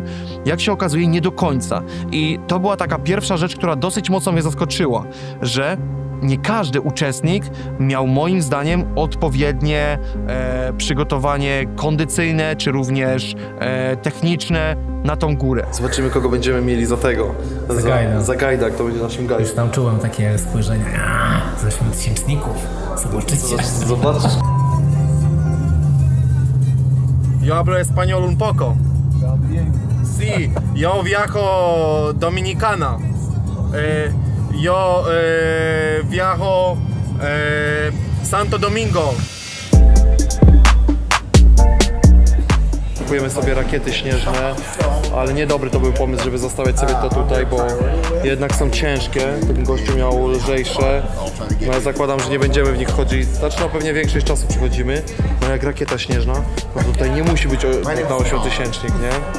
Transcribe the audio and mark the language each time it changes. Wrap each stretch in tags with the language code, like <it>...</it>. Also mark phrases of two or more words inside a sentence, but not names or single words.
<pl>Jak się okazuje, nie do końca. I to była taka pierwsza rzecz, która dosyć mocno mnie zaskoczyła, że nie każdy uczestnik miał moim zdaniem odpowiednie przygotowanie kondycyjne, czy techniczne na tą górę. Zobaczymy, kogo będziemy mieli za tego. Za gajda, kto będzie naszym gajdem. Już tam czułem takie spojrzenia, z 8 tysięczników, zobaczycie. Zobaczysz.</pl> <es>Yo hablo español un poco. Sí, yo viajo Dominicana. Yo viajo Santo Domingo.</es> <pl>Kupujemy sobie rakiety śnieżne, ale niedobry to był pomysł, żeby zostawiać sobie to tutaj, bo jednak są ciężkie. Ten gościu miał lżejsze. No ja zakładam, że nie będziemy w nich chodzić. Znaczy no pewnie większość czasu przychodzimy. No jak rakieta śnieżna, no tutaj nie musi być na 8000, nie?</pl>